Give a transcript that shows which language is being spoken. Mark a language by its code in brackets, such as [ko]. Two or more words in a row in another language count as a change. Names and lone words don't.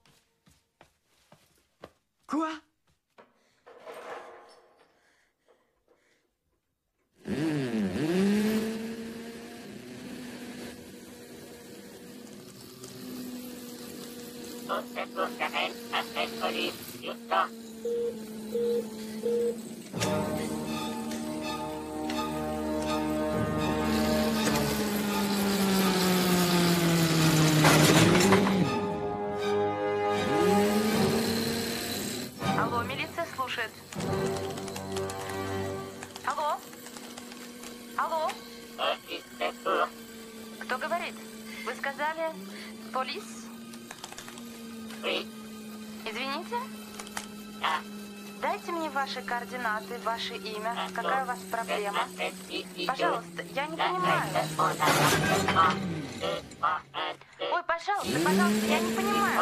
[fr] Quoi? Au secours, Karen, appelle police, urgent. [ru] Алло, милиция слушает. Алло? Алло? [fr] Police, secours. [ru] Кто говорит? Вы сказали полис? [fr] Oui. [ru] Извините? Да. Дайте мне ваши координаты, ваше имя. Какая у вас проблема? Пожалуйста, я не понимаю. Ой, пожалуйста, пожалуйста, я не понимаю.